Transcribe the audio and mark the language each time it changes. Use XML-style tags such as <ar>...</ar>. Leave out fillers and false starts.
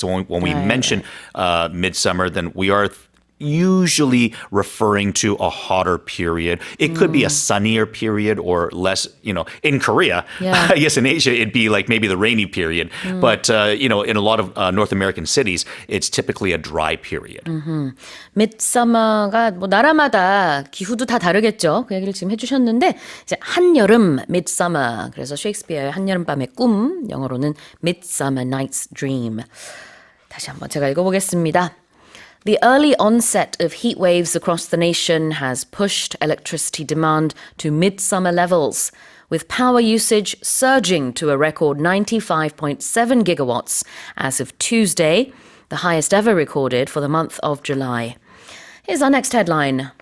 <en>So when we mention midsummer, then we are usually referring to a hotter period. It could be a sunnier period or less, in Korea. I guess in Asia, it'd be like maybe the rainy period. But, in a lot of North American cities, it's typically a dry period.</en> <ko>midsummer가 나라마다 기후도 다 다르겠죠. 그 얘기를 지금 해주셨는데 이제 한여름 midsummer. 그래서 셰익스피어의 한여름밤의 꿈, 영어로는 Midsummer Night's Dream. 다시 한번 제가 읽어보겠습니다.</ko> <en>The early onset of heat waves across the nation has pushed electricity demand to midsummer levels, with power usage surging to a record 95.7 gigawatts as of Tuesday, the highest ever recorded for the month of July. Here's our next headline.</en>